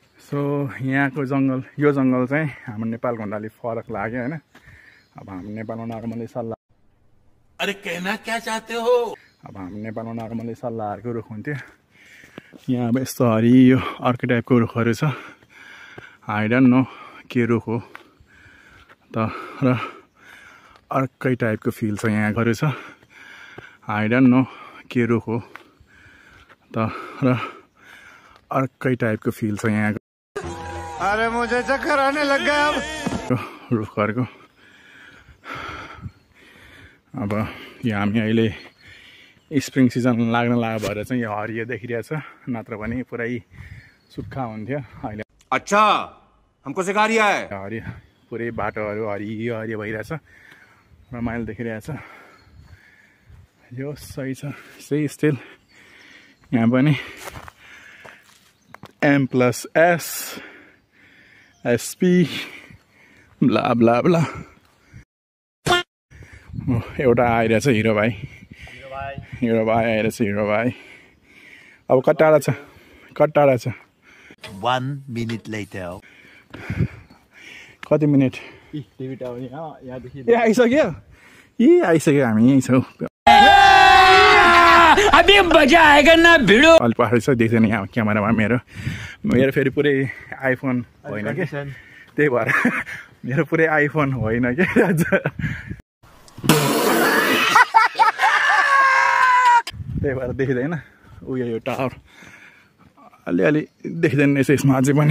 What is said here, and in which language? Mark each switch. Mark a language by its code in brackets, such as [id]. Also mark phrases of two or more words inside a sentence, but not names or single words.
[ne] सो यहाँको जङ्गल यो जङ्गल चाहिँ हाम्रो नेपालको भन्दा अलिक फरक लाग्यो हैन। अब हाम्रो नेपालमा नर्मली सल्लाह [hi] अरे कहना क्या चाहते हो? [ne] अब हाम्रो नेपालमा नर्मली सल्लाहको रुख हुन्थ्यो। यहाँ अब यस्तो हरियो अर्को टाइपको रुखहरू छ। [en] I don't know [ne] के रुख हो तर अर्कै टाइपको फिल छ यहाँहरू छ। [en] I don't know [ne] के रुख हो तर अर्कै टाइपको फिल छ यहाँ। [hi] अरे मुझे चक्कर आने लग गया अब [ne] रुखहरूको। अब यहाँ हामी अहिले स्प्रिङ सिजन लाग्न लाग्यो भएर चाहिँ यो हरियो देखिरहेछ, नत्र भने पुरै सुक्खा हुन्थ्यो। अहिले [hi] अच्छा हमको सिखा रिया है। [ne] हरियो पुरै बाटोहरू हरियो हरियो भइरहेछ, रमाइलो देखिरहेछ। यो सही छ, सही स्टिल यहाँ पनि M+S SP ब्ला ब्ला ब्ला। एउटा आइरहेछ हिरो भाइ, हिरो भाइ आइरहेछ, हिरो भाइ। अब कति टाढा छ, कति टाढा छ? [en] 1 minute later. [ne] कति मिनट? ए आइसक्यो, आइसक्यो, हामी यहीँ छौँ। [hi] अभी मजा आएगा ना भिडियो। [ne] अलि पछाडि छ देख्दैन यहाँ क्यामेरामा मेरो फेरि पुरै आइफोन होइन कि, त्यही भएर मेरो पुरै आइफोन होइन कि। त्यही भएर देखिँदैन उयो यो टावर अलिअलि देखिँदैन रहेछ यसमा अझै पनि।